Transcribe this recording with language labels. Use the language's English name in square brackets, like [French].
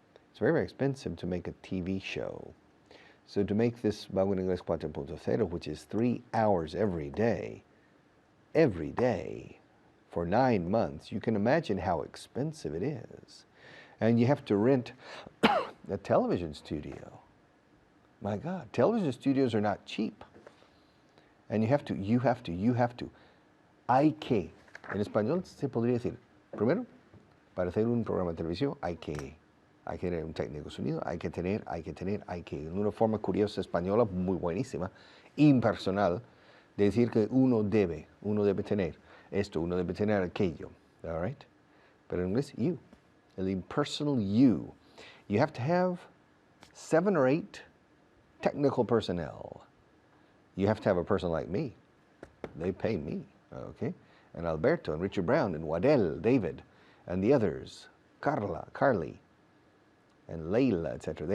[English] It's very, very expensive to make a TV show. So to make this Vago en Inglés 4.0, which is 3 hours every day, for 9 months, you can imagine how expensive it is. And you have to rent a television studio. My God, television studios are not cheap. And you have to. [Spanish] Hay que. En español se podría decir, primero, para hacer un programa de televisión, hay que. hay que tener un técnico de sonido, hay que, una forma curiosa española muy buenísima, impersonal, de decir que uno debe tener esto, uno debe tener aquello, [English] all right? [Spanish] Pero en inglés, you, el impersonal you. [English] You have to have 7 or 8 technical personnel. You have to have a person like me. They pay me, okay? And Alberto, and Richard Brown, and Waddell, David, and the others, Carly, and Layla, etc.